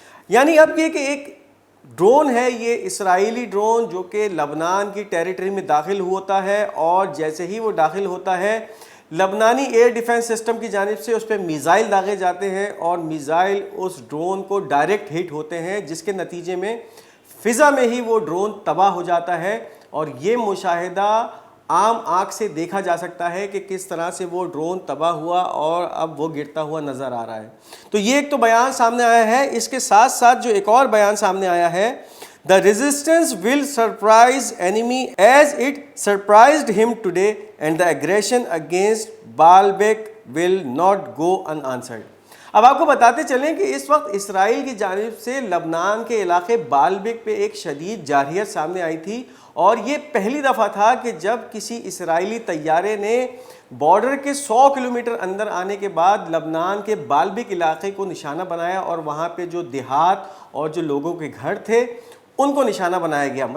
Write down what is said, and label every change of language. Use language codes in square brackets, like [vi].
[hi] यानी अब ये कि एक ड्रोन है, ये इसराइली ड्रोन जो कि लबनान की टेरिटरी में दाखिल होता है, और जैसे ही वो दाखिल होता है लबनानी एयर डिफेंस सिस्टम की जानिब से उस पर मिसाइल दागे जाते हैं और मिसाइल उस ड्रोन को डायरेक्ट हिट होते हैं, जिसके नतीजे में फ़िज़ा में ही वो ड्रोन तबाह हो जाता है। और ये मुशाहिदा आम आँख से देखा जा सकता है कि किस तरह से वो ड्रोन तबाह हुआ और अब वो गिरता हुआ नज़र आ रहा है। तो ये एक तो बयान सामने आया है। इसके साथ साथ जो एक और बयान सामने आया है, [en] The resistance will surprise enemy as it surprised him today and the aggression against Baalbek will not go unanswered। [hi] अब आपको बताते चलें कि इस वक्त इसराइल की जानिब से लबनान के इलाके बालबेक पे एक शदीद जारहियत सामने आई थी, और ये पहली दफ़ा था कि जब किसी इसराइली तैयारे ने बॉर्डर के 100 किलोमीटर अंदर आने के बाद लबनान के बालबेक इलाके को निशाना बनाया और वहाँ पे जो देहात और जो लोगों के घर थे उनको निशाना बनाया गया।